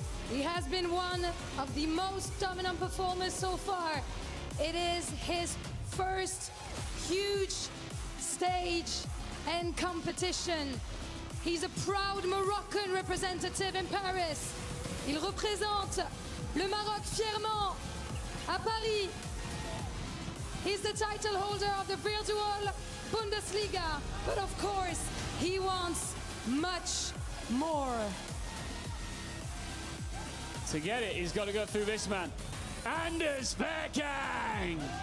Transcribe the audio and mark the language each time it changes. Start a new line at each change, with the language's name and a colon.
English: He has been one of the most dominant performers so far. It is his first huge stage and competition. He's a proud Moroccan representative in Paris.
French: Il représente le Maroc fièrement à Paris.
English: He's the title holder of the virtual Bundesliga, but of course, he wants much more. To get it, he's got to go through this man. Anders Vergang!